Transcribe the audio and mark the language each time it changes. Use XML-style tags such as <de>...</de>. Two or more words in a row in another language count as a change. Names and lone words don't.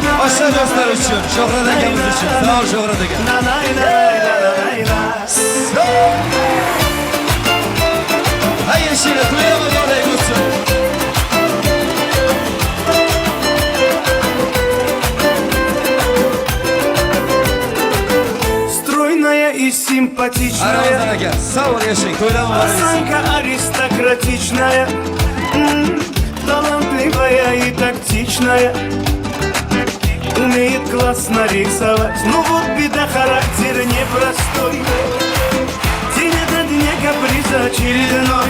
<uz>Boshqa do'stlar uchun, Shuhrat akamiz uchun. Sog' ol Shuhrat aka. Hay yashira, to'yama bo'lay bo'lsin.</uz> <ru>Стройная и симпатичная,</ru> <uz>Ramazan aka, sog' ol yashang, to'yama bo'lay.</uz> <ru>осанка аристократичная, талантливая и тактичная, умеет классно рисовать. Ну вот беда, характер непростой, день ото дня каприз очередной.</ru>